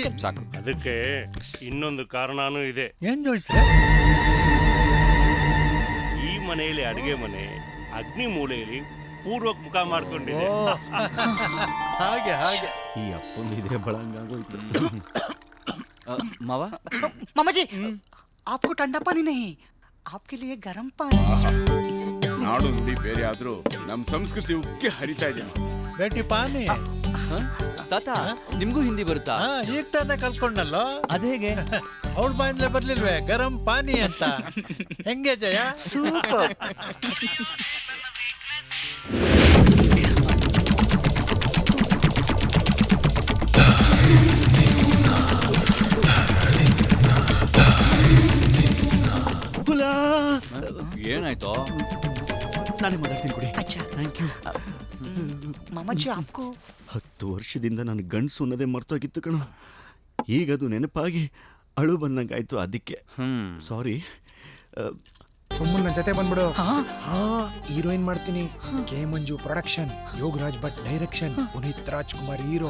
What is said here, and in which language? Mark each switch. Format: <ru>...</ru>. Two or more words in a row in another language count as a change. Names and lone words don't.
<kn>ಅದಕ್ಕೆ ಇನ್ನೊಂದು ಕಾರಣನೂ ಇದೆ. ಏನ್ ಜೋಯಿಸ್ರೆ? ಈ ಮನೆಯಲ್ಲಿ ಅಡಿಗೆ ಮನೆ, ಅಗ್ನಿ ಮೂಲೆಯಲ್ಲಿ ಪೂರ್ವಕ್ ಮುಖ ಮಾಡ್ಕೊಂಡಿದೆ. ಹಾಗೆ ಹಾಗೆ ಈ ಅಪ್ಪಂದು ಇದೇ ಬಳಂಗಾಗೋಯ್ತು. ಮಾವ</kn> <hi>मामा जी आपको ठंडा पानी नहीं, आपके लिए गर्म पानी.</hi> <kn>ನಾಡು ನುಡಿ ಬೇರೆ ಆದ್ರೂ ನಮ್ ಸಂಸ್ಕೃತಿ ಉಕ್ಕೆ ಹರಿತಾ ಇದೆ.</kn> <hi>बेटी पानी.</hi> <kn>ತಾತ ನಿಮ್ಗೂ ಹಿಂದಿ ಬರುತ್ತಾ? ಈಗ ತಾನೇ ಕಲ್ತ್ಕೊಂಡಲ್ಲೋ. ಅದೇಗೆ? ಅವಳ ಬಾಯಿಂದಲೇ ಬರ್ಲಿಲ್ವೇ</kn> <hi>गरम पानी</hi> <kn>ಅಂತ? ಹೆಂಗೆ ಜಯ? ಸೂಪರ್. ಏನಾಯ್ತು? ನಾನೇ ಮಾತಾಡ್ತೀನಿ ಕೊಡಿ.</kn> <hi>अच्छा</hi> <en>thank you.</en> <hi>मामा जी आपको</hi> <kn>10 ವರ್ಷದಿಂದ ನಾನು ಗಂಡಸು ಅನ್ನೋದೇ ಮರ್ತೋಗಿತ್ತು ಕಣೋ. ಈಗದು ನೆನಪಾಗಿ ಅಳು ಬಂದಂಗಾಯ್ತು, ಅದಕ್ಕೆ ಸಾರಿ. ಸುಮ್ಮನೆ ನನ್ನ ಜೊತೆ ಬಂದ್ಬಿಡು. ಹೀರೋಯಿನ್ ಮಾಡ್ತೀನಿ. ಕೆ ಮಂಜು ಪ್ರೊಡಕ್ಷನ್, ಯೋಗರಾಜ್ ಭಟ್ ಡೈರೆಕ್ಷನ್, ಪುನೀತ್ ರಾಜ್ಕುಮಾರ್ ಹೀರೋ.</kn>